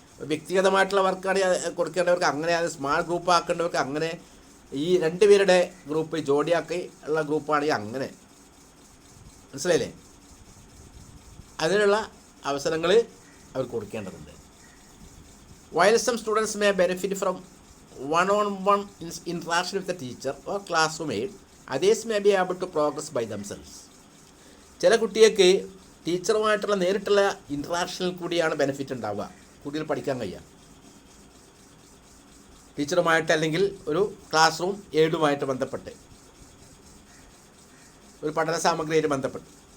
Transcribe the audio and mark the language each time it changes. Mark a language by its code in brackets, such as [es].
[ml] വ്യക്തിഗതമായിട്ടുള്ള വർക്കാണ് കൊടുക്കേണ്ടവർക്ക് അങ്ങനെ, small group ആക്കേണ്ടവർക്ക് അങ്ങനെ, ഈ രണ്ടുപേരുടെ ഗ്രൂപ്പ് ജോഡിയാക്കി ഉള്ള ഗ്രൂപ്പാണെങ്കിൽ അങ്ങനെ. മനസ്സിലായില്ലേ? അതിനുള്ള അവസരങ്ങൾ അവർ കൊടുക്കേണ്ടതുണ്ട്. [en] While some students may benefit from one-on-one interaction with the teacher or classroom aid, others may be able to progress by themselves. [ml] ചില കുട്ടികൾക്ക് ടീച്ചറുമായിട്ടുള്ള നേരിട്ടുള്ള ഇൻട്രാക്ഷനിൽ കൂടിയാണ് ബെനിഫിറ്റ് ഉണ്ടാവുക, കുട്ടികൾ പഠിക്കാൻ കഴിയുക. ടീച്ചറുമായിട്ട് അല്ലെങ്കിൽ ഒരു ക്ലാസ് റൂം എയ്ഡുമായിട്ട് ബന്ധപ്പെട്ട്, ഒരു പഠന സാമഗ്രിയായിട്ട് ബന്ധപ്പെട്ട്.